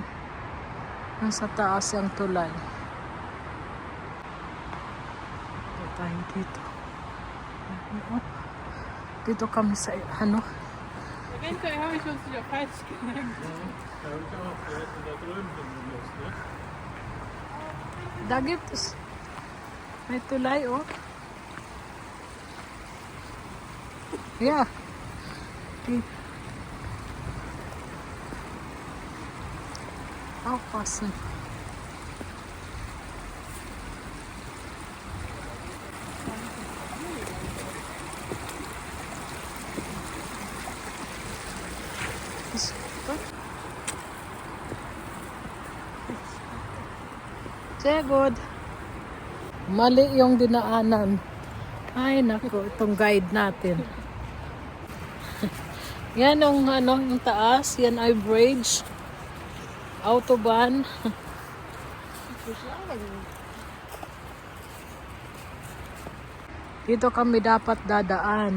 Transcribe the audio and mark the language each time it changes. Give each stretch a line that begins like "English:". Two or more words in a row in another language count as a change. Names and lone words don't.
Filipino: Nasa taas ang tulay. Ito tayo dito. Dito kami sa ano.
German: Eventuell habe ich uns wieder falsch gelenkt. Da habe ich auch, wir hätten da drüben hin müssen, ne? Da gibt es.
Filipino: May tulay oh.
German: Ja. Die. Aufpassen. Ist gut. Sehr gut.
Filipino: Mali yung dinaanan. Ay, naku, itong guide natin. Yan yung ano, yung taas, yan ay bridge. Autobahn. Dito kami dapat dadaan.